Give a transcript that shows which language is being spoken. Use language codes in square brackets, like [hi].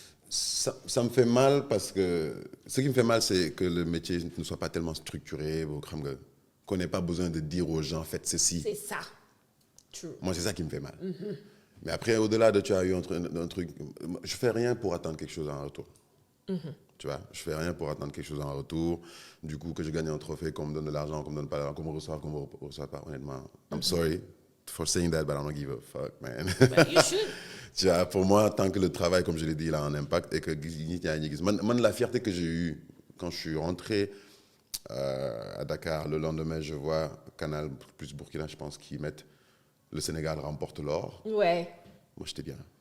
[fr] Ça me fait mal parce que ce qui me fait mal, c'est que le métier ne soit pas tellement structuré, qu'on n'ait pas besoin de dire aux gens, faites ceci. C'est ça. [en] True. [fr] Moi, c'est ça qui me fait mal. Mais après, au-delà de tu as eu un truc, je fais rien pour attendre quelque chose en retour. Tu vois, je fais rien pour attendre quelque chose en retour. Du coup, que je gagne un trophée, qu'on me donne de l'argent, qu'on me donne pas l'argent, qu'on me reçoive, qu'on me reçoive pas. Honnêtement, [en] I'm sorry for saying that, but I don't give a fuck, man. But you should. [fr] Tu vois, pour moi, tant que le travail, comme je l'ai dit, il a un impact et que la fierté que j'ai eue quand je suis rentré à Dakar, le lendemain, je vois Canal plus Burkina, je pense, qu'ils mettent le Sénégal remporte l'or. Ouais. Moi, j'étais bien.